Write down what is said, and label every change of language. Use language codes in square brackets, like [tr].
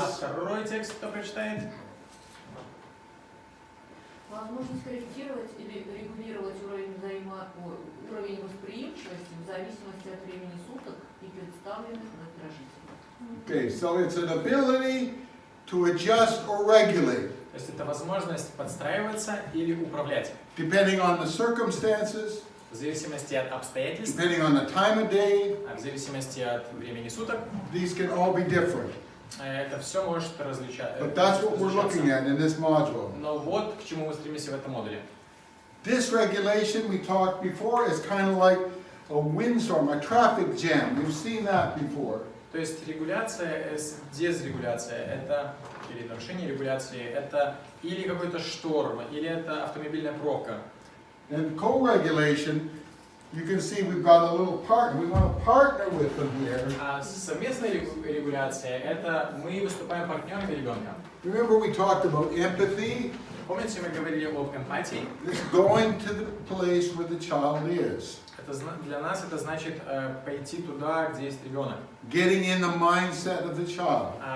[ru] А второй текст кто прочитает? Возможность корректировать или регулировать уровень восприимчивости в зависимости от времени суток и представленных раздражителей. [en] okay, so it's an ability to adjust or regulate, [ru] То есть это возможность подстраиваться или управлять, [en] depending on the circumstances, [ru] в зависимости от обстоятельств, [en] depending on the time of day. [ru] в зависимости от времени суток. [en] These can all be different. [ru] Это все может различаться. [en] But that's what we're looking at in this module. [ru] Но вот к чему мы стремимся в этом модуле. [en] Dysregulation, we talked before, is kind of like a windstorm, a traffic jam. We've seen that before. [ru] То есть регуляция, дезрегуляция, это или нарушение регуляции, это или какой-то шторм, или это автомобильная пробка. [en] And co-regulation, you can see we've got a little partner. We want to partner with them here. [ru] А совместная регуляция, это мы выступаем партнерами ребенка. [en] Remember we talked about empathy? [ru] Помните, мы говорили об эмпатии? [en] It's going to the place where the child is. [ru] Для нас это значит пойти туда, где есть ребенок. [en] Getting in the mindset of the child.